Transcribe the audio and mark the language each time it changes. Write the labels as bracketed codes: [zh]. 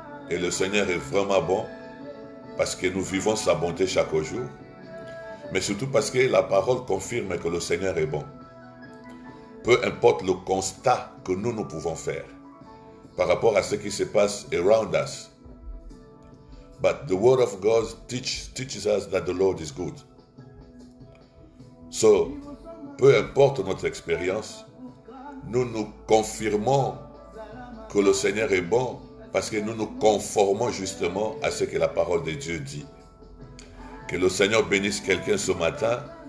[fr] Et le Seigneur est vraiment bon parce que nous vivons sa bonté chaque jour. Mais surtout parce que la parole confirme que le Seigneur est bon. Peu importe le constat que nous pouvons faire par rapport à ce qui se passe [en] around us. But the word of God teaches us that the Lord is good. [fr] So, peu importe notre expérience, nous nous confirmons que le Seigneur est bon parce que nous nous conformons justement à ce que la parole de Dieu dit. Que le Seigneur bénisse quelqu'un ce matin.